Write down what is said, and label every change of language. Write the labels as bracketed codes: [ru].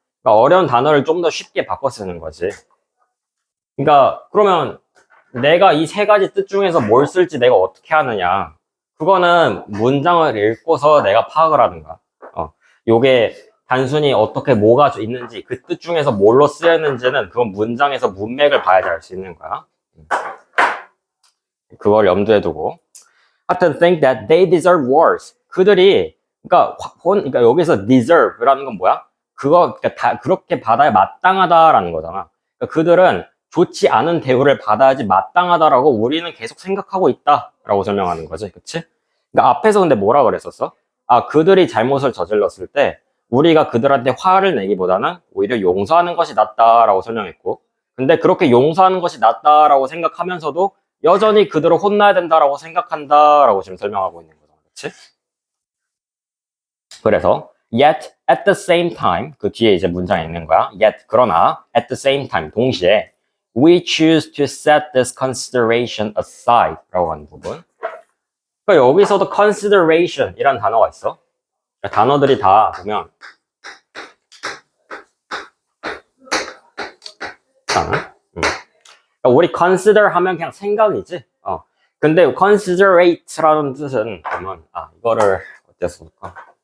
[ko] 그러니까 어려운 단어를 좀 더 쉽게 바꿔 쓰는 거지. 그러니까 그러면 내가 이 세 가지 뜻 중에서 뭘 쓸지 내가 어떻게 하느냐? 그거는 문장을 읽고서 내가 파악을 하는 거야. 요게 단순히 어떻게 뭐가 있는지 그 뜻 중에서 뭘로 쓰였는지는 그건 문장에서 문맥을 봐야지 알 수 있는 거야. 그걸 염두에 두고 하여튼 [en] think that they deserve worse. [ko] 그들이 그러니까 여기서 deserve라는 건 뭐야? 그러니까 다 그렇게 받아야 마땅하다라는 거잖아. 그러니까 그들은 좋지 않은 대우를 받아야지 마땅하다라고 우리는 계속 생각하고 있다라고 설명하는 거지, 그치? 그러니까 앞에서 근데 뭐라 그랬었어? 아, 그들이 잘못을 저질렀을 때 우리가 그들한테 화를 내기보다는 오히려 용서하는 것이 낫다라고 설명했고, 근데 그렇게 용서하는 것이 낫다라고 생각하면서도 여전히 그들을 혼나야 된다라고 생각한다라고 지금 설명하고 있는 거잖아, 그치? 그래서 [en] yet at the same time [ko] 그 뒤에 이제 문장에 있는 거야. [en] yet [ko] 그러나 [en] at the same time [ko] 동시에 [en] we choose to set this consideration aside [ko] 라고 하는 부분. 그러니까 여기서도 consideration 이란 단어가 있어. 그러니까 단어들이 다 보면 그러니까 우리 consider 하면 그냥 생각이지. 근데 considerate라는 뜻은 보면 이거를 어디다 쓸까?